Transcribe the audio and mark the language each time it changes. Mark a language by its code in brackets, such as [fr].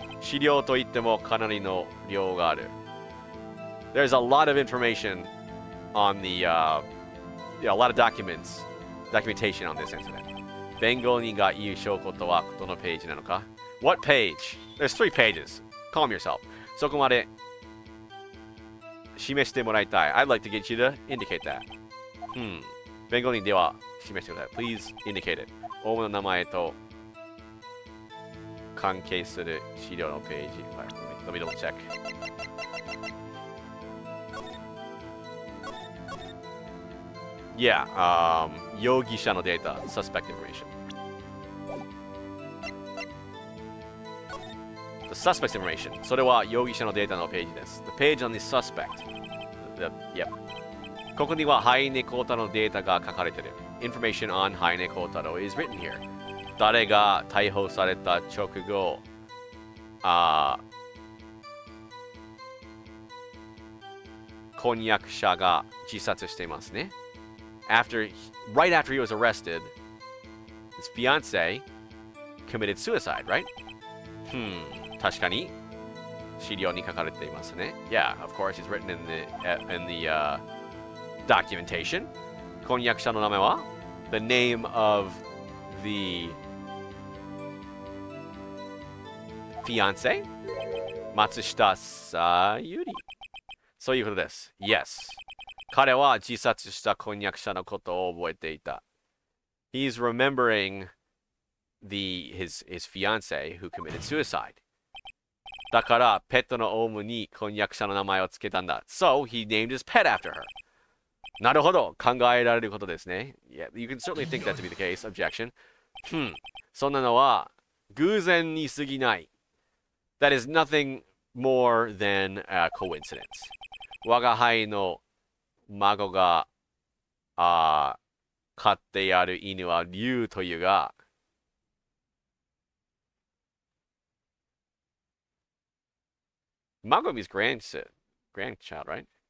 [ja] 資料といってもかなりの量がある。 [en] There's a lot of information on the, a lot of documentation on this incident. [ja] 弁護人が言う証拠とはどのページなのか？ [en] What page? There's 3 pages. Calm yourself. [ja] そこまで示してもらいたい。 [en] I'd like to get you to indicate that. [ja] 弁護人では示してください。 [en] Please indicate it. [ja] オウムの名前と関係する資料のページ。 [en] Let me double check. Yeah, [ja] 容疑者のデータ、 [en] suspect information. The suspect information. [ja] それは容疑者のデータのページです。 [en] The page on the suspect. Yep. [ja] ここにはハイネコータのデータが書かれている。 [en] Information on ハイネコータロ is written here. [ja] 誰が逮捕された直後、婚約者が自殺していますね。 [en] Right after he was arrested, his fiancé committed suicide, right? [ja] 確かに資料に書かれていますね。 [en] Yeah, of course, it's written in the documentation. [ja] 婚約者の名前は [en] The name of the fiancé? [ja] 松下さゆり。そういうことです。Yes. 彼は自殺した婚約者のことを覚えていた。 [en] He's remembering his fiancé who committed suicide. [ja] だから、ペットのオウムに婚約者の名前をつけたんだ。 [en] So, he named his pet after her. [ja] なるほど。考えられることですね。 [en] Yeah, you can certainly think that to be the case. Objection. [ja] そんなのは偶然に過ぎない。 [en] That is nothing more than a coincidence. [ja] 我が輩の孫が飼ってある犬は竜というが、孫 [en] means grandchild, right?